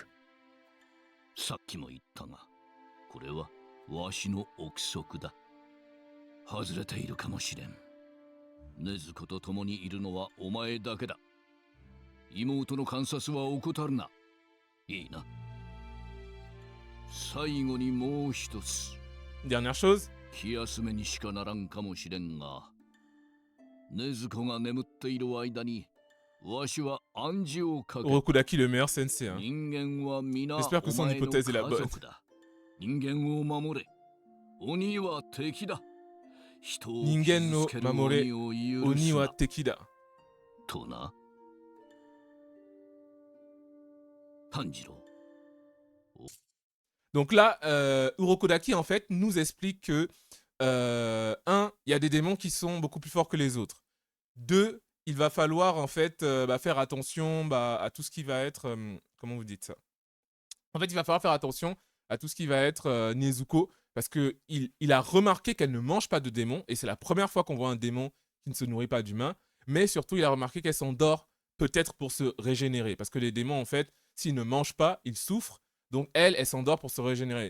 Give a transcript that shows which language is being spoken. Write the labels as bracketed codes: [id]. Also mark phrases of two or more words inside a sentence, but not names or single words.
[ja] さっきも言ったがこれはわしの憶測だ外れているかもしれん禰豆子と共にいるのはお前だけだ妹の観察は怠るないいな最後にもう一つ [fr] Dernière chose. [ja] 気休めにしかならんかもしれんが禰豆子が眠っている間にわしは暗示をかけ [fr] Urokudaki, le meilleur sensei, hein. [ja] 人間は皆 [fr] J'espère que [ja] お [fr] son [ja] 前の [fr] hypothèse est la [ja] 家 [fr] bonne. [ja] 族だ人間を守れ鬼は敵だ人を人間の傷つける守れ鬼を許 Oni す wa な Tekida. とな炭治郎 [fr] Donc là, Urokodaki, en fait, nous explique que, un, il y a des démons qui sont beaucoup plus forts que les autres. Deux, il va falloir, en fait, faire attention à tout ce qui va être... comment vous dites ça? En fait, il va falloir faire attention à tout ce qui va être Nezuko, parce qu'il a remarqué qu'elle ne mange pas de démons, et c'est la première fois qu'on voit un démon qui ne se nourrit pas d'humains, mais surtout, il a remarqué qu'elle s'endort peut-être pour se régénérer, parce que les démons, en fait, s'ils ne mangent pas, ils souffrent, donc elle s'endort pour se régénérer.